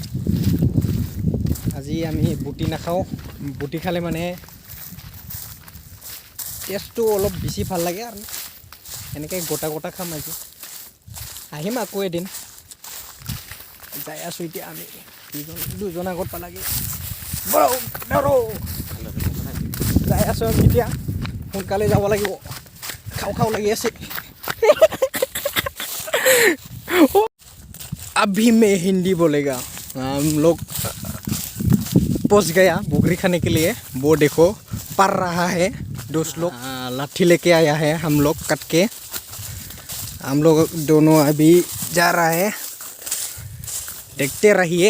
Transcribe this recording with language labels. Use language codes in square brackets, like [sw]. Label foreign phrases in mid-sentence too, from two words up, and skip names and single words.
[as] আজি আমি বুটি নাখাওঁ, বুটি খালে মানে টেষ্টটো অলপ বেছি ভাল লাগে আৰু এনেকৈ গোটা গোটা খাম। আজি আহিম আকৌ এদিন। যাই আছোঁ এতিয়া আমি দুজন আগত পালাগে। যাই আছোঁ আমি এতিয়া, সোনকালে যাব লাগিব, খাওঁ খাওঁ লাগি আছে। [hi] अभी मैं हिंदी बोलेगा। हम लोग पहुंच गया बुगरी खाने के लिए। वो देखो पर रहा है, दोस्त लोग लाठी लेके आया है हम लोग कट के। हम लोग दोनों अभी जा रहा है, देखते रहिए।